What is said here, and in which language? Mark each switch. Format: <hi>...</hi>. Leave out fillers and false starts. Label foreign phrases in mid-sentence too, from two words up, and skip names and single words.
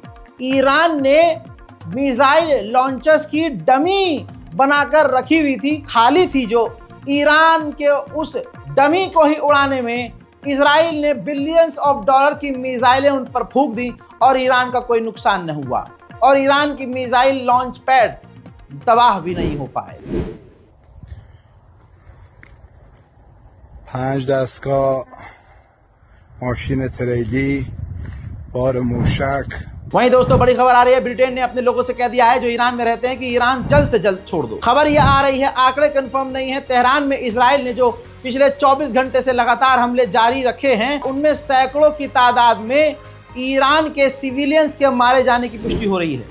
<hi>ईरान ने</hi> <en>missile launchers</en> <hi>की डमी बनाकर रखी हुई थी, खाली थी, जो ईरान के उस डमी को ही उड़ाने में इजराइल ने</hi> <en>billions of dollar</en> <hi>की मिसाइलें उन पर फूंक दी और ईरान का कोई नुकसान न हुआ और ईरान की</hi> <en>missile launch pad</en> <hi>तबाह भी नहीं हो पाए।</hi> <fa>5 دستگاه ماشین تریلی بار موشک।</fa> <hi>वहीं दोस्तों बड़ी खबर आ रही है, ब्रिटेन ने अपने लोगों से कह दिया है जो ईरान में रहते हैं कि ईरान जल्द से जल्द छोड़ दो। खबर यह आ रही है, आंकड़े कंफर्म नहीं है, तेहरान में इजराइल ने जो पिछले 24 घंटे से लगातार हमले जारी रखे हैं उनमें सैकड़ों की तादाद में ईरान के सिविलियंस के मारे जाने की पुष्टि हो रही है।</hi>